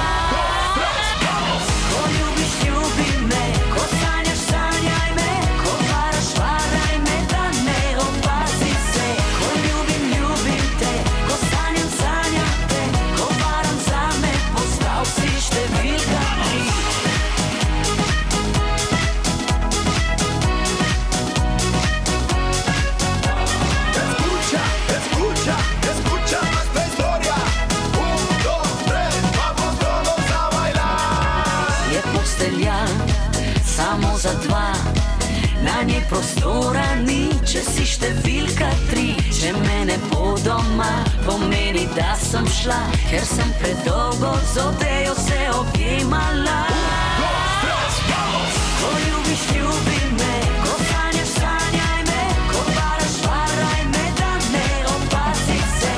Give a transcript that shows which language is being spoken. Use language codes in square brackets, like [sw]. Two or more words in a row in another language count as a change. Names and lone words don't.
[sl] Ko ljubiš, ljubi me, ko sanjaš, sanjaj me, ko varaš, varaj me, da ne opazi se. Ko ljubim, ljubim te, ko sanjam, sanjam te, ko varam zame, postal si številka 3. [es] Escucha nuestra historia. 1, 2, 3, vamos todos a bailar. [sl] Je postelja samo za 2, na njej prostora ni, če si številka 3. Če me ne bo doma, pomeni, da sem šla, ker sem predolgo z odejo se objemala. Ko ljubiš, ljubi me, ko sanjaš, sanjaj me, ko varaš, varaj me, da ne opazi se.